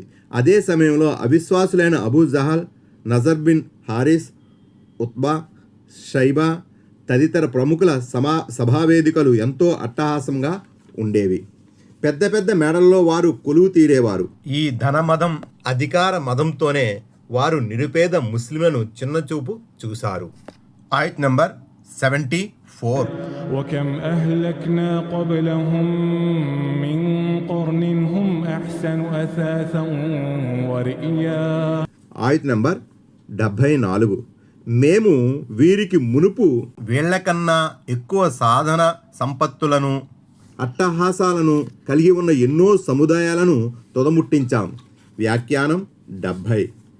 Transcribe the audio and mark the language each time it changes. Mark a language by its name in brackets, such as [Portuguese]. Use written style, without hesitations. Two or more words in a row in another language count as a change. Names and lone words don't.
[Telugu] అదే సమయంలో అవిశ్వాసులైన అబూ జహల్, నజర్ బిన్ హారిస్, ఉత్బా, షైబా తదితర ప్రముఖుల సభావేదికలు ఎంతో అట్టహాసంగా ఉండేవి. పెద్ద పెద్ద మేడల్లో వారు కొలువు తీరేవారు. ఈ ధనమదం, అధికార మదంతోనే వారు నిరుపేద ముస్లింలను చిన్నచూపు చూశారు. ఆయత్ నంబర్ 74. [Arabic] وَكَمْ أَهْلَكْنَا قَبْلَهُمْ مِنْ قَرْنٍ هُمْ أَحْسَنُ أَثَاثًا وَرِئْيًا. [Telugu] ఆయత్ నంబర్ 74. మేము వీరికి మునుపు వీళ్లకన్నా ఎక్కువ సాధన సంపత్తులను, అట్టహాసాలను కలిగి ఉన్న ఎన్నో సముదాయాలను తొదముట్టించాం. వ్యాఖ్యానం 70.